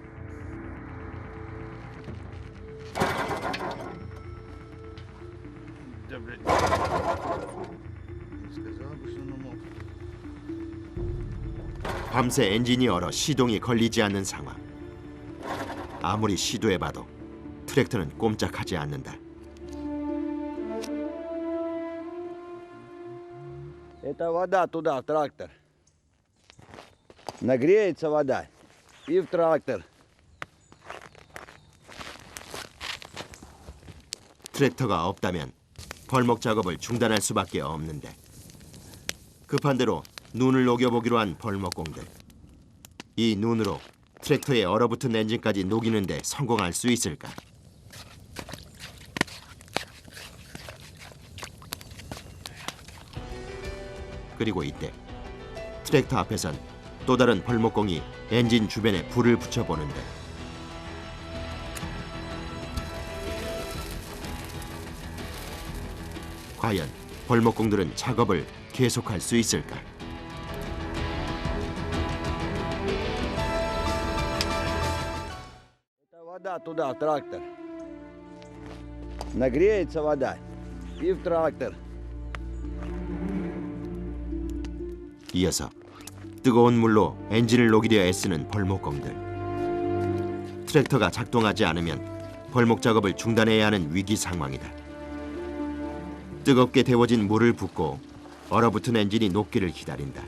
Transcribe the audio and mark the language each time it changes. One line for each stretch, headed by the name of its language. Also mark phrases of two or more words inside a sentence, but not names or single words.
Korean: 밤새 엔진이 얼어 시동이 걸리지 않는 상황. 아무리 시도해봐도 트랙터는 꼼짝하지 않는다.
Russian: Это вода туда, в трактор. Нагреется вода и в трактор.
Korean: 트랙터가 없다면 벌목 작업을 중단할 수밖에 없는데 급한 대로 눈을 녹여보기로 한 벌목공들. 이 눈으로 트랙터의 얼어붙은 엔진까지 녹이는데 성공할 수 있을까? 그리고 이때 트랙터 앞에선 또 다른 벌목공이 엔진 주변에 불을 붙여보는데 과연 벌목공들은 작업을 계속할 수 있을까?
Russian: Это вода туда, в трактор. Нагреется вода и в трактор.
Korean: 이어서 뜨거운 물로 엔진을 녹이려 애쓰는 벌목공들. 트랙터가 작동하지 않으면 벌목 작업을 중단해야 하는 위기 상황이다. 뜨겁게 데워진 물을 붓고 얼어붙은 엔진이 녹기를 기다린다.